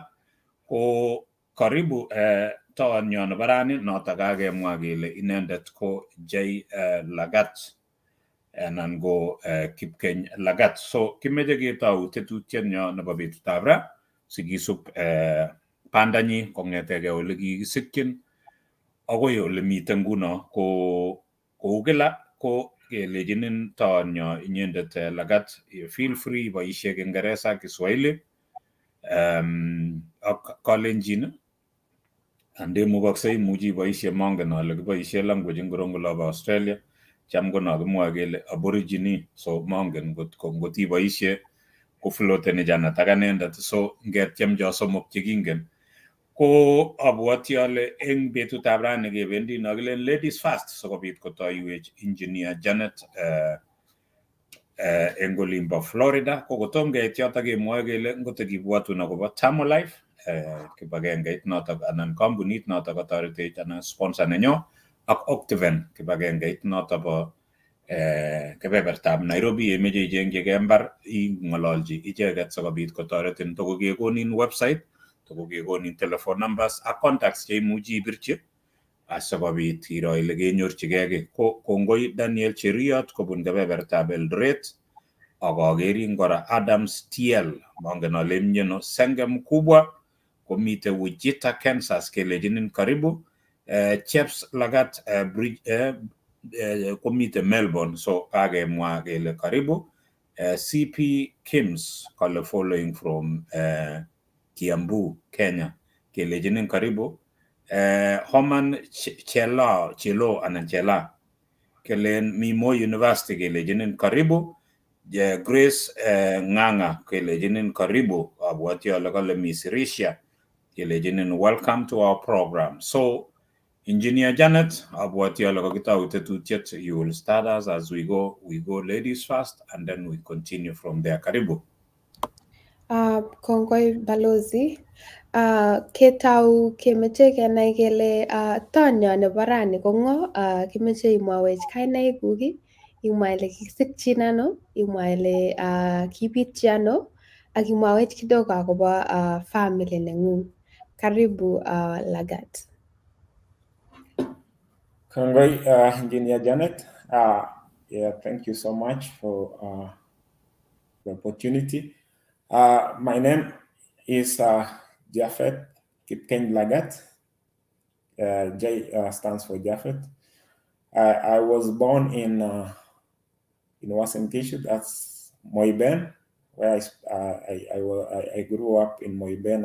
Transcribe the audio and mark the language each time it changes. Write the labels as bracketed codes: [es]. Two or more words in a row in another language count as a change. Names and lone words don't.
[kln] Ko karibu taonyo nebo rani notok kakemwa kele inendet ko Lagat anan ko Kipkeny Lagat. So kimeche ketou tetutienyo nebo betutab ra sikisub bandanyi kong'etege ole kikisikyin akoi ole mite nguno. Ko kou kila ko kelejinin taonyo inyendet Lagat [en] feel free [kln] boisie Kiingereza ak Kiswahili ak Kalenjin ande mukoksei imuchi iboisie mongen ale kiboisie language ngiro ngolobo Australia cham kono kimwoe kele aborigine so mongen ngot iboisie kufloteni janat ak anendet so ngetyem cho somok chekingen ko abwoti ale eng betutab rani kebendi nokilen [en] ladies first [kln] sikobit kotoiwech engineer Janet eng olimbo Florida ko kotom keit yoto kemwoe kele ngotikibwatun akobo Thermolife kibagengeit notok anan kampunit notok kotoretech anan sponsor nenyo ak Octiven kibagengeit notok bo kebebertab Nairobi yemeche ichengchigei mbar ing'ololji icheket sikobit kotoretin tokokekonin website tokokekonin [en] telephone numbers [kln] ak contacts cheimuchi ibirchi asikobit iro ile kenyorchigei kiy ko kongoi Daniel Cheriot kobun kebebertab Eldoret ak akerin kora Adams TL mongen ale mnyeno Senge Mkubwa komite Wichita Kansas kelejinin karibu Chaps Lagat komite Melbourne so kakemwa kele karibu CP Kims kale [en] following from Kiambu Kenya [kln] kelejinin karibu Homan Chelo anan Chela kelen Mimo University kelejinin karibu Grace Nganga kelejinin karibu abwati ale kale Misirisha kelejinin [en] welcome to our program. [kln] So Engineer Janet, abwati ale kakitau tetutiet, [en] you will start us as we go ladies first and then we continue from there. [kln] Karibu. Kongoi Balozi. Ketau kemeche kenai kele tonyo nebo rani ko ng'o, kimeche imwawech kainaik kuk, imwa ile kikisikchin ano, imwa ile kibitchi ano, ak imwawech kidogo akobo family neng'ung. Karibu Lagat. Kongoi, Engineer Janet. [en] Yeah, thank you so much for the opportunity. My name is Japhet Kipkeny Lagat. J stands for Japhet. I was born in Uasin Gishu, that's Moiben, where I grew up in Moiben.